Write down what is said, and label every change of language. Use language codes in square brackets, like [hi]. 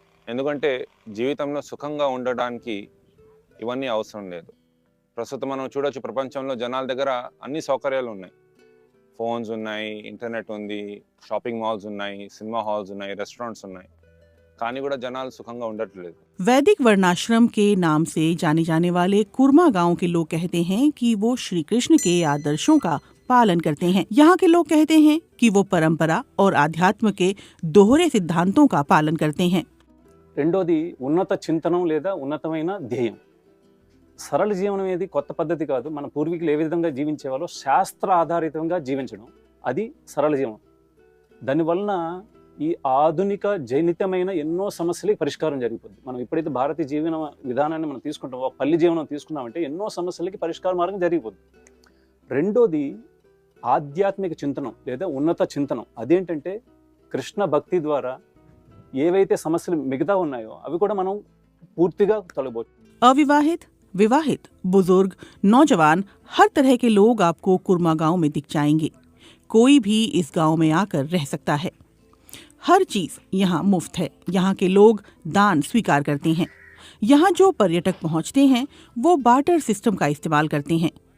[te] ఎందుకంటే జీవితంలో సుఖంగా ఉండడానికి ఇవన్నీ అవసరం లేదు. ప్రస్తుతం మనం చూడొచ్చు, ప్రపంచంలో జనాల దగ్గర అన్ని సౌకర్యాలు ఉన్నాయి. ఫోన్స్ ఉన్నాయి, ఇంటర్నెట్ ఉంది, షాపింగ్ మాల్స్ ఉన్నాయి, సినిమా హాల్స్ ఉన్నాయి, రెస్టారెంట్స్ ఉన్నాయి. కానీ కూడా జనాలు సుఖంగా ఉండట్లేదు. [hi] वैदिक वर्णाश्रम के नाम से जाने जाने वाले कुर्मा गांव के लोग कहते हैं कि वो श्री कृष्ण के आदर्शों का पालन करते हैं। यहाँ के लोग कहते हैं कि वो परंपरा और आध्यात्म के दोहरे सिद्धांतों का पालन करते हैं। [te] రెండోది ఉన్నత చింతనం లేదా ఉన్నతమైన ధ్యేయం. సరళ జీవనం అనేది కొత్త పద్ధతి కాదు. మన పూర్వీకులు ఏ విధంగా జీవించేవాళ్ళో శాస్త్ర ఆధారితంగా జీవించడం, అది సరళ జీవనం. దానివలన ఈ ఆధునిక జైనితమైన ఎన్నో సమస్యలకి పరిష్కారం జరిగిపోద్ది. మనం ఎప్పుడైతే భారతీయ జీవన విధానాన్ని మనం తీసుకుంటామో, పల్లి జీవనం తీసుకున్నామంటే ఎన్నో సమస్యలకి పరిష్కార మార్గం జరిగిపోద్ది. రెండోది ఆధ్యాత్మిక చింతనం లేదా ఉన్నత చింతనం. అదేంటంటే కృష్ణ భక్తి ద్వారా ఏవైతే సమస్యలు మిగతా ఉన్నాయో అవి కూడా మనం పూర్తిగా తొలగవచ్చు. [hi] अविवाहित, विवाहित, बुजुर्ग, नौजवान, हर तरह के लोग आपको कुर्मा गांव में दिख जाएंगे। कोई भी इस गांव में आकर रह सकता है। हर चीज यहाँ मुफ्त है। यहाँ के लोग दान स्वीकार करते हैं। यहाँ जो पर्यटक पहुँचते हैं वो बार्टर सिस्टम का इस्तेमाल करते हैं।